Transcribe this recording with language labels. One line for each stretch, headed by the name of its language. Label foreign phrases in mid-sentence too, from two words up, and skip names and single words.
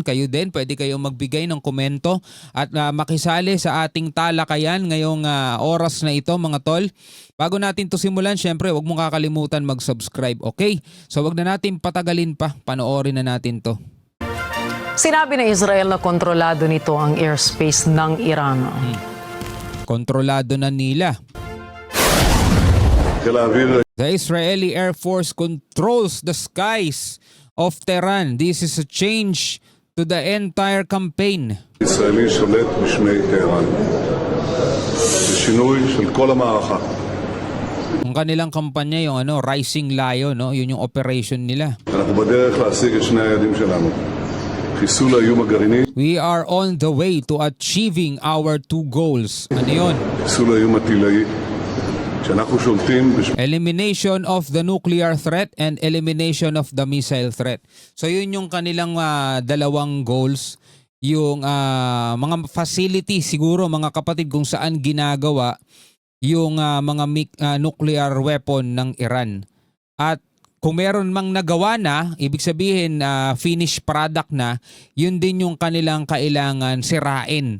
Filipino: Kayo din, pwede kayong magbigay ng komento at makisali sa ating talakayan ngayong oras na ito mga tol. Bago natin to simulan, syempre, huwag mong kakalimutan mag-subscribe, okay? So huwag na natin patagalin pa, panoorin na natin to. Sinabi ng Israel na kontrolado nito ang airspace ng Iran. Kontrolado na nila.
English: The Israeli Air Force controls the skies of Tehran. This is a change to the entire campaign.
Hebrew: ישראלי שולט בשמי טהרן. זה שינוי של כל המערכה.
Filipino: Ang kanilang kampanya yung Rising Lion, no? Yun yung operation nila.
Hebrew: אנחנו בדרך להשיג את שני היעדים שלנו. חיסול האיום הגרעיני.
English: We are on the way to achieving our two goals.
Filipino: Ano yun?
Hebrew: חיסול האיום הטילאי. שאנחנו שולטים
English: Elimination of the nuclear threat and elimination of the missile threat.
Filipino: So yun yung kanilang dalawang goals. Yung mga facility siguro mga kapatid kung saan ginagawa yung mga
English: nuclear weapon
Filipino: ng Iran. At kung meron mang nagawa na, ibig sabihin
English: finished product
Filipino: na, yun din yung kanilang kailangan sirain.